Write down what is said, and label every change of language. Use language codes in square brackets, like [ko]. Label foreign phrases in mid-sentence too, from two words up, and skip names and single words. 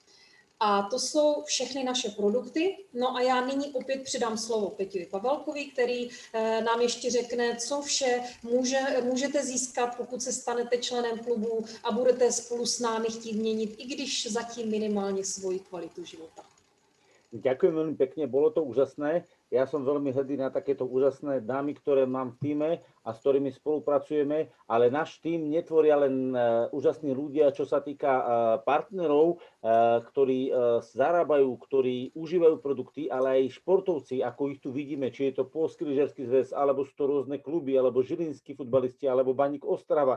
[cs] A to jsou všechny naše produkty. No a já nyní opět předám slovo Peťovi Pavelkovi, který nám ještě řekne, co vše můžete získat, pokud se stanete členem klubu a budete spolu s námi chtít měnit, i když zatím minimálně svoji kvalitu života. [sk] Ďakujem veľmi pekne, bolo to úžasné. Ja som veľmi hrdý na takéto úžasné dámy, ktoré mám v tíme a s ktorými spolupracujeme, ale náš tím netvoria len úžasní ľudia, čo sa týka partnerov, ktorí zarábajú, ktorí užívajú produkty, ale aj športovci, ako ich tu vidíme, či je to Poľský lyžiarsky zväz, alebo sú to rôzne kluby, alebo žilinskí futbalisti, alebo Baník Ostrava.